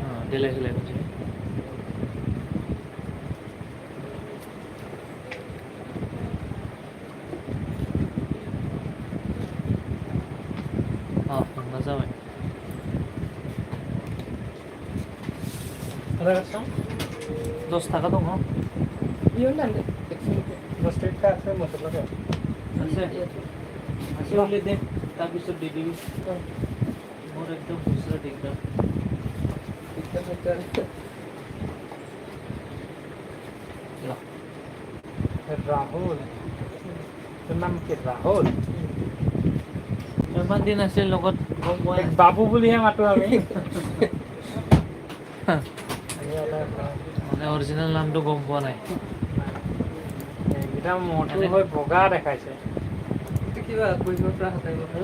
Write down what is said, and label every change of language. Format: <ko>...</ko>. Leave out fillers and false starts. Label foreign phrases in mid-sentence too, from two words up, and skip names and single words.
<brx>देलाय होलाय खनसे थांना जाबाय आधार कार्ड 10 टाका दङ बियो नांदे</brx> <as>10 টাকা আছে মতলব আছে হলে দে তাৰপিছত দি দিবি মোৰ একদম খুচৰা দিগদাৰ राहुल তোর নাম কি রাহুল ইমান দিন আছিল লগত গম পোৱা বাবু বুলিহে মাতো আমি মানে অৰিজিনেল নামটো গম পোৱা নাই এটা মটো হৈ বগা দেখাইছে কিবা কৰিব পৰা হতাই</as>